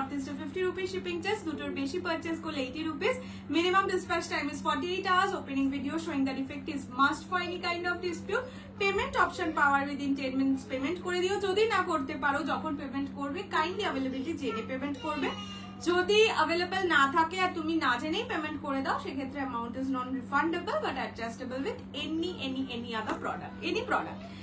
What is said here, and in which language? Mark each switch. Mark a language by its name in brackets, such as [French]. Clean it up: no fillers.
[Bangla] North ইস্টে 50 rupees shipping charge, দুটোর বেশি পারচেস করলে 80 rupees. [English] Minimum dispatch time is 48 hours. Opening video showing the defect is must for any kind of dispute. [Bangla] Payment option power within 10 minutes payment করে দিও। যদি না করতে পারো, যখন পেমেন্ট করবে কাইন্ডলি অ্যাভেলেবিলিটি জেনে পেমেন্ট করবে। যদি অ্যাভেলেবল না থাকে আর তুমি না জেনেই পেমেন্ট করে দাও, সেক্ষেত্রে [English] Amount is non refundable but adjustable with any other product, any product.